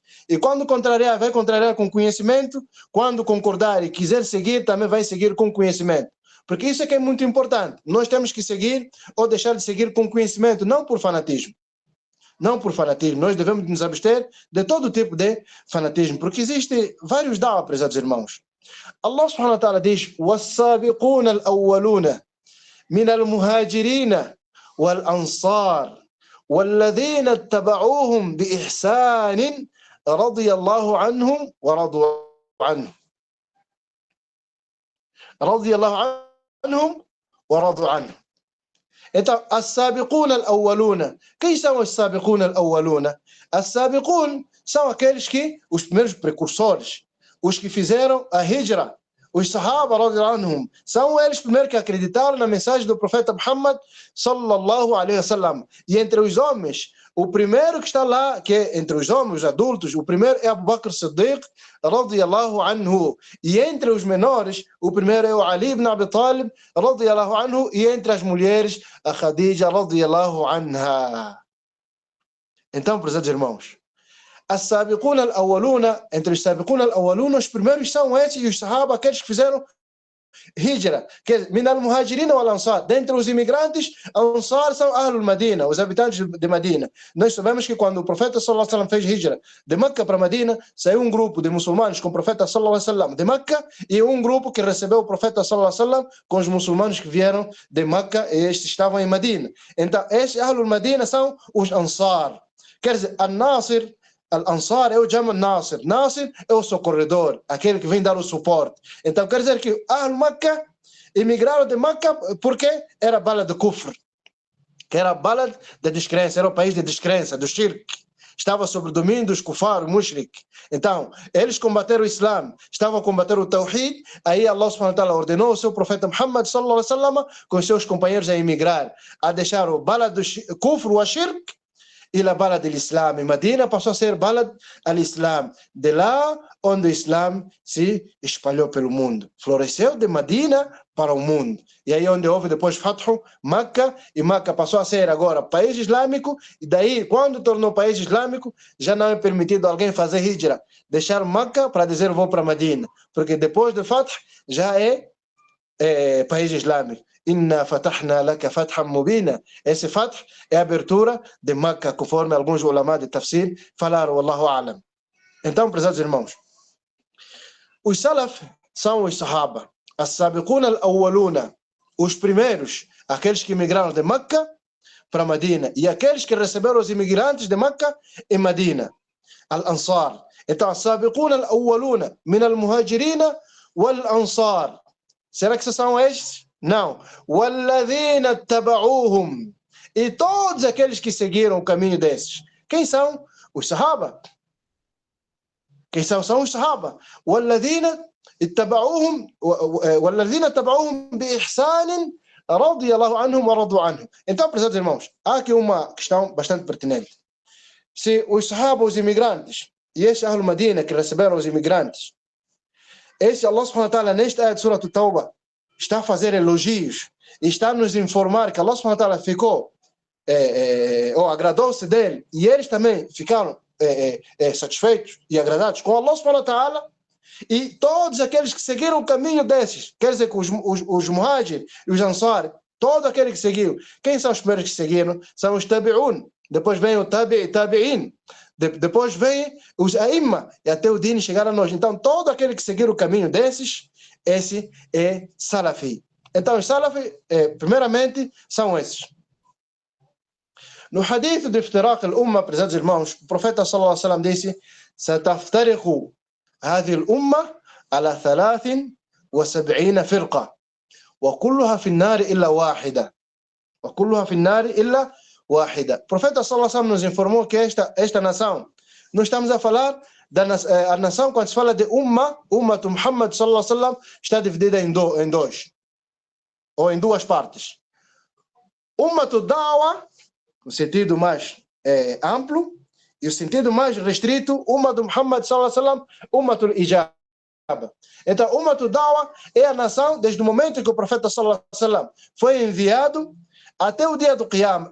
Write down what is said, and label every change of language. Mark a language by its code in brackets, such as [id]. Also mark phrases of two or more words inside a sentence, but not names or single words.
[pt] E quando contrariar, vai contrariar com conhecimento. Quando concordar e quiser seguir, também vai seguir com conhecimento. Porque isso é que é muito importante. Nós temos que seguir ou deixar de seguir com conhecimento, não por fanatismo. Não por fanatismo. Nós devemos nos abster de todo tipo de fanatismo, porque existe vários da'wah, prezados irmãos. [ar] الله سبحانه وتعالى diz: وَالسَّابِقُونَ الْأَوَّلُونَ مِنَ الْمُهَاجِرِينَ وَالْأَنصَارِ وَالَّذِينَ اتَّبَعُوهُمْ بِإِحْسَانٍ رَضِيَ اللَّهُ عَنْهُمْ وَرَضُوا عَنْهُ. رَضِيَ اللَّهُ عَنْهُمْ وَرَضُوا عَنْهُ. [pt] Então, [ar] السابقون الأولون. [pt] Quem são os [ar] سابقون الأولون? [pt] As-sabiqun são aqueles que, os primeiros precursores, os que fizeram a hijra, os sahaba, [ar] رضي الله عنهم, [pt] são eles primeiros que acreditaram na mensagem do profeta Muhammad, [ar] صلى الله عليه وسلم. [pt] E entre os homens, o primeiro que está lá, que é entre os homens, os adultos, o primeiro é Abu Bakr Siddiq, [ar] رضي الله عنه. [pt] E entre os menores, o primeiro é o Ali ibn Abi Talib, [ar] رضي الله عنه. [pt] E entre as mulheres, a Khadija, [ar] رضي الله عنها. [pt] Então, prezados irmãos, [ar] السابقون الأولون, [pt] entre os [ar] سابقون الأولون, [pt] os primeiros são esses, e os sahaba, aqueles que fizeram hijra, que é [ar] من المهاجرين والأنصار. [pt] Dentre os imigrantes, ansar são [ar] أهل المدينة, [pt] os habitantes de Madina. Nós sabemos que quando o profeta [ar] صلى الله عليه وسلم [pt] fez hijra de Meca para Madina, saiu um grupo de muçulmanos com o profeta [ar] صلى الله عليه وسلم [pt] de Meca e um grupo que recebeu o profeta [ar] صلى الله عليه وسلم [pt] com os muçulmanos que vieram de Meca e estes estavam em Madina. Então, estes [ar] أهل المدينة [pt] são os ansar. Quer dizer, [ar] الناصر، الأنصار [pt] é o [ar] جمع ناصر. [pt] Nasir é o socorredor, aquele que vem dar o suporte. Então quer dizer que [ar] أهل مكة [pt] emigraram de Makkah porque era bala de Kufr, que era bala de descrença, era o país de descrença, do Shirk. Estava sob o domínio dos Kufar, o Mushrik. Então, eles combateram o Islã, estavam a combater o Tawhid. Aí [ar] الله سبحانه وتعالى [pt] ordenou o seu profeta Muhammad [ar] صلى الله عليه وسلم [pt] com seus companheiros a emigrar, a deixar o bala do Kufr, o Shirk, e a balad do Islã. E Medina passou a ser [ar] بلد الإسلام, [pt] de lá onde o Islã se espalhou pelo mundo. Floresceu de Medina para o mundo. E aí onde houve depois Fathu, Meca, e Meca passou a ser agora país islâmico, e daí quando tornou país islâmico, já não é permitido alguém fazer hijra, deixar Meca para dizer vou para Medina, porque depois do Fathu já é país islâmico. [ar] إنا فتحنا لك فتحا مبينا. [pt] Esse fath é a abertura de Meca, conforme alguns ulama de tafsir falaram, [ar] والله أعلم. [pt] Então, prezados irmãos, os salaf são os sahaba, [ar] السابقون الأولون, [pt] os primeiros, aqueles que migraram de Meca para Medina, e aqueles que receberam os imigrantes de Meca em Medina, al-ansar. Então, [ar] السابقون الأولون من المهاجرين والأنصار. [pt] Será que são estes? Não. [ar] وَالَّذِينَ اتَّبَعُوهُمْ. [pt] E todos aqueles que seguiram o caminho desses. Quem são? Os sahaba. Quem são? São os sahaba. [ar] وَالَّذِينَ اتَّبَعُوهُمْ بِإِحْسَانٍ رضي الله عنهم ورضوا عنهم. [pt] Então, prezados irmãos, há aqui uma questão bastante pertinente. Se os Sahaba, os imigrantes, e este [ar] أهل المدينة [pt] que receberam os imigrantes, esse [ar] الله سبحانه وتعالى, [pt] nesta ayat de Surah At-Tawbah, está a fazer elogios e está a nos informar que [ar] الله سبحانه وتعالى [pt] ficou, ou agradou-se dele, e eles também ficaram satisfeitos e agradados com [ar] الله سبحانه وتعالى, [pt] e todos aqueles que seguiram o caminho desses, quer dizer que os Muhajir e os Ansar, todo aquele que seguiu, quem são os primeiros que seguiram? São os Tabi'un, depois vem o Tabi'in, depois vem os Aimma, e até o Din chegar a nós. Então, todo aquele que seguir o caminho desses, esse é Salafi. Então, os Salafi, primeiramente, são esses. No hadith de [ar] افتراق الأمة, [pt] prezados irmãos, o profeta [ar] صلى الله عليه وسلم disse: "Sataftariqu هذه الأمة على 73 فرقة وكلها في النار إلا واحدة وكلها في النار إلا واحدة". [pt] O profeta [ar] صلى الله عليه وسلم [pt] nos informou que esta nação, nós estamos a falar a nação, quando se fala de [ar] أمة محمد صلى الله عليه وسلم, [pt] está dividida em dois, ou em duas partes. [ar] أمة الدعوة, [pt] no sentido mais amplo, e o sentido mais restrito, [ar] أمة محمد صلى الله عليه وسلم، أمة الإجابة. [pt] Então, [ar] أمة الدعوة [pt] é a nação, desde o momento que o profeta [ar] صلى الله عليه وسلم [pt] foi enviado até o dia do Qiyam.